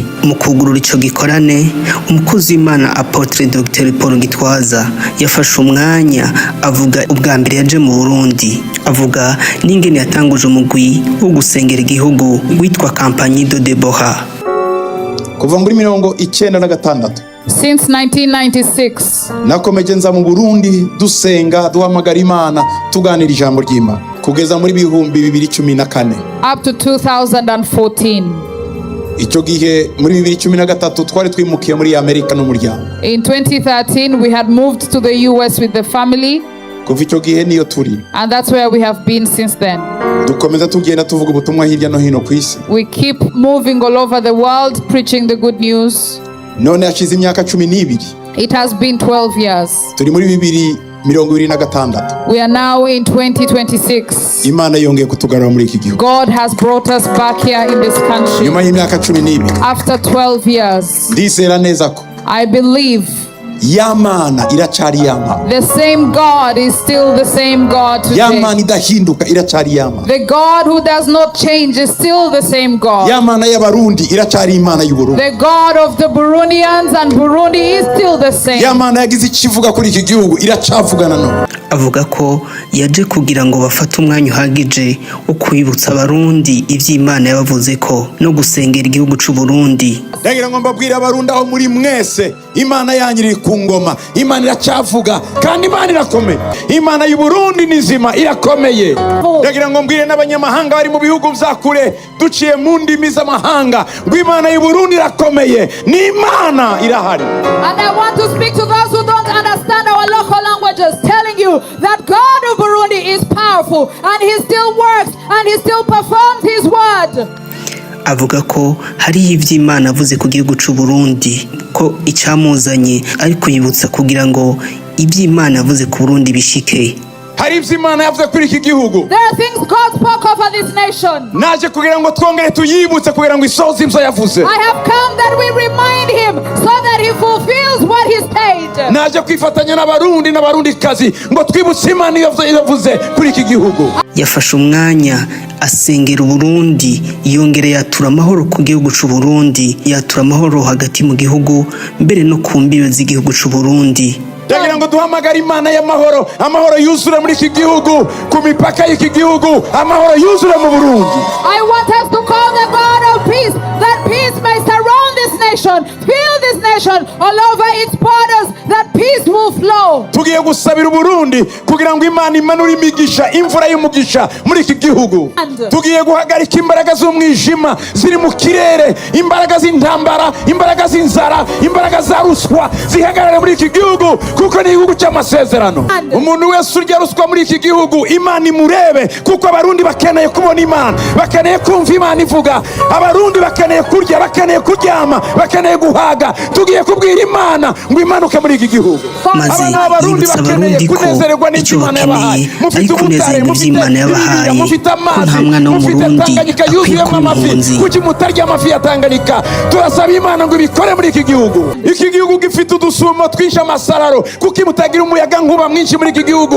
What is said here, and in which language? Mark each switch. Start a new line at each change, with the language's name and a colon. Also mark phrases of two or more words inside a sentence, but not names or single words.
Rundi: Mu kugurura ico gikorane, umukozi w'Imana Apotre Dr. Paul Gitwaza yafashe umwanya avuga ubwa mbere yaje mu Burundi, avuga n'ingene yatanguje umugwi wo gusengera igihugu witwa
French: Campagne de Deborah
Kinyarwanda: kuva muri 1996.
English: Since 1996,
Kinyarwanda: nakomeje nza mu Burundi dusenga, duhamagara Imana, tuganira ijambo ry'Imana kugeza muri 2014
English: up to 2014.
Kinyarwanda: Icyo gihe muri 2013 twari twimukiye muri Amerika n'umuryango.
English: In 2013 we had moved to the US with the family.
Kinyarwanda: Kuva icyo gihe niyo turi,
English: and that's where we have been since then.
Kinyarwanda: Dukomeza tugenda tuvuga ubutumwa hirya no hino ku isi.
English: We keep moving all over the world preaching the good news.
Kinyarwanda: None hashize imyaka 12.
English: It has been 12 years.
Kinyarwanda: Turi muri 2026.
English: We are now in 2026.
Kinyarwanda: Imana yongeye kutugarura muri iki gihugu.
English: God has brought us back here in this country.
Kinyarwanda: Nyuma y'imyaka 12.
English: After 12 years.
Kinyarwanda: Ndizera neza ko
English: I believe
Rundi: Yamana iracari Yamana.
English: the same God is still the same God today.
Rundi: Yamana idahinduka iracari Yamana.
English: The God who does not change is still the same God.
Rundi: Yamana y'Abarundi iracari Imana y'Uburundi.
English: The God of the Burundians and Burundi is still the same.
Rundi: Yamana yagize ikivuga kuri iki gihugu iracavugana no. Avuga ko yaje kugira ngo bafate umwanya uhagije wo kwibutsa Abarundi ivy'Imana yabavuze ko no gusengera igihugu c'u Burundi. Ndagira ngo mbabwire Abarundi aho muri mwese, Imana yanyiri ku ngoma. Imana iracavuga kandi Imana irakomeye. Imana y'u Burundi nizima irakomeye. Ndagira ngo mbwire n'abanyamahanga bari mu bihugu vya kure duciye mu ndimi z'amahanga ngo Imana y'u Burundi irakomeye, ni Imana irahari.
English: And I want to speak to those who don't understand our local languages, telling you that God of Burundi is powerful and he still works and he still performs his word.
Rundi: Avuga ko hari ivy'Imana avuze ku gihugu c'u Burundi, ko icamuzanye ari kuyibutsa kugira ngo ivy'Imana avuze ku Burundi bishike. Hari ivy'Imana yavuze kuri iki gihugu.
English: There are things God spoke over this nation.
Rundi: Naje kugira ngo twongere tuyibutse kugira ngo isoze ivyo yavuze.
English: I have come that we remind him so that he fulfills what he said.
Rundi: Naje kwifatanya n'Abarundi n'Abarundikazi ngo twibutse Imana yavuze kuri iki gihugu. Yafashe umwanya asengera Burundi, yongere yatura amahoro ku gihugu c'u Burundi, yatura amahoro hagati mu gihugu, mbere no ku mbibe z'igihugu c'u Burundi. Ndagira ngo duhamagare Imana y'amahoro, amahoro yuzure muri iki gihugu, ku mipaka y'iki gihugu, amahoro yuzure mu Burundi.
English: I want us to call the God of peace, that peace may surround this nation, fill this nation all over its borders, that peace will flow.
Kinyarwanda: Tugiye gusabira Burundi kugira ngo Imana imanure imigisha, imvura y'umugisha muri iki gihugu. Tugiye guhagarika imbaraga z'umwijima ziri mu kirere, imbaraga z'intambara, imbaraga z'inzara, imbaraga za ruswa zihagarare muri iki gihugu, kuko ni igihugu cy'amasezerano. Umuntu wese urya ruswa muri iki gihugu Imana imurebe, kuko Abarundi bakeneye kubona Imana, bakeneye kumva Imana ivuga. Abarundi bakeneye kurya, bakeneye kuryama, bakeneye guhaga. Tugiye kubwira Imana ngo imanuke muri iki gihugu.
Rundi: Maze yibutsa Abarundi ko icyo bakeneye ari kunezerwa ivy'Imana yabahaye, ko nta mwana w'Umurundi akwiye kuba impunzi.
Kinyarwanda: Kuki mutarya amafi ya Tanganyika? Turasaba Imana ngo ibikore muri iki gihugu. Iki gihugu gifite udusumo twinshi amasararo, kuki mutagira umuyaga nkuba mwinshi muri iki gihugu?